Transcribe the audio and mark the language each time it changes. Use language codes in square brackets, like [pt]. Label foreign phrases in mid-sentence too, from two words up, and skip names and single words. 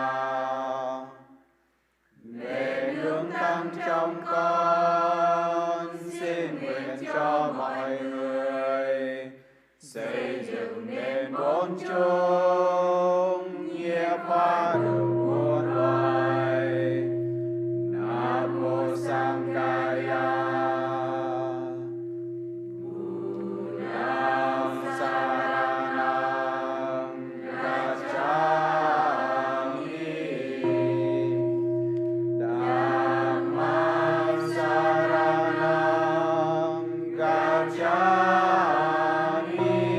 [vi] Về nương tăng trong con xin nguyện cho mọi người xây dựng nên bốn chung nhiếp hóa được muôn loài. Nam mô Sanghaya. [pi] Buddhang saranang gacchami. Dhammang saranang gacchami.